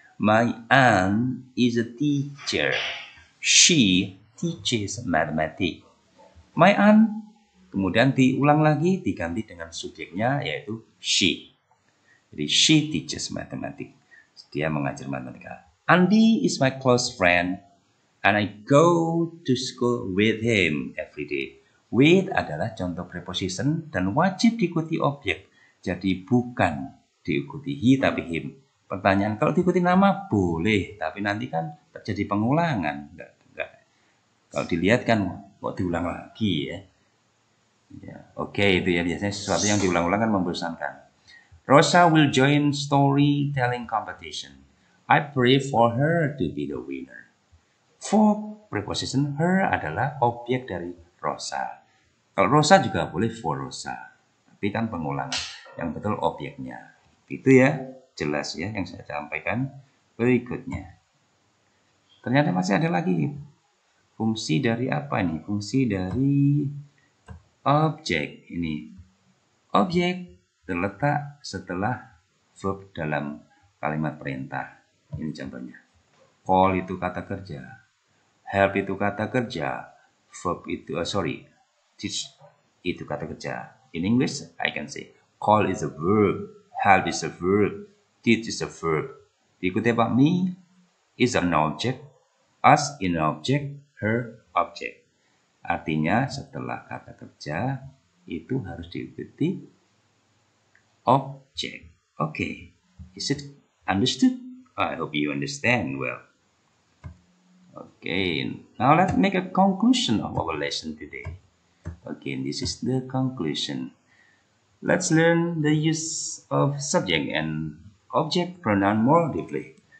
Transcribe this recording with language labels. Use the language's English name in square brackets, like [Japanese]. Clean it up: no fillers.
[English] My aunt is a teacher. She teaches mathematics. [Indonesian] My aunt, kemudian diulang lagi, diganti dengan subjeknya yaitu she. Jadi [English] she teaches mathematics. [Indonesian] Dia mengajar matematika. [English] Andy is my close friend and I go to school with him every day. [Indonesian] With adalah contoh preposition dan wajib diikuti objek. Jadi bukan diikuti he tapi him. Pertanyaan, kalau diikuti nama boleh, tapi nanti kan terjadi pengulangan. Enggak. Kalau dilihat kan kok diulang lagi ya. Oke, itu ya biasanya sesuatu yang diulang-ulang kan membosankan. [English] Rosa will join storytelling competition. I pray for her to be the winner. [Indonesian] For preposition her adalah objek dari Rosa. Kalau Rosa juga boleh for Rosa, tapi kan pengulangan. Yang betul objeknya. Itu ya, jelas ya yang saya sampaikan. Berikutnya. Ternyata masih ada lagi. Fungsi dari apa nih? Fungsi dari objek ini. Objek terletak setelah verb dalam kalimat perintah. Ini contohnya. Call itu kata kerja. Help itu kata kerja. Verb itu, teach itu kata kerja. [English] In English, I can say, call is a verb. Help is a verb. Teach is a verb. [Indonesian] Diikuti apa? [English] Me is an object. Us in an object. Her object. [Indonesian] Artinya setelah kata kerja itu harus diikuti object. [English] Okay. Is it understood? I hope you understand well. Okay. Now let's make a conclusion of our lesson today. Okay, this is the conclusion. Let's learn the use of subject and object pronoun more deeply.